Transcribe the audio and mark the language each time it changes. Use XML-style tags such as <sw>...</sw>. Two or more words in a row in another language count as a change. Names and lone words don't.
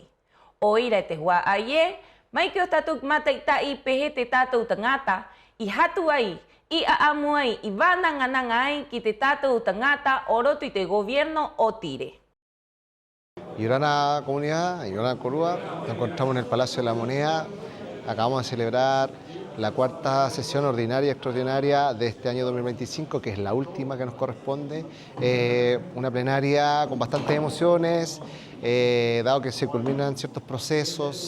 <rap>O ira te hua ai mai ki o tatou mataita i pehe te tatou tangata i hatu ai i aamu ai i vanangananga ai ki te tatou tangata o roto i te gobierno o tire.</rap> <es>Yorana Comunidad, Yorana Corúa, nos encontramos en el Palacio de la Moneda. Acabamos de celebrar la cuarta sesión ordinaria y extraordinaria de este año 2025, que es la última que nos corresponde. Una plenaria con bastantes emociones, dado que se culminan ciertos procesos.</es>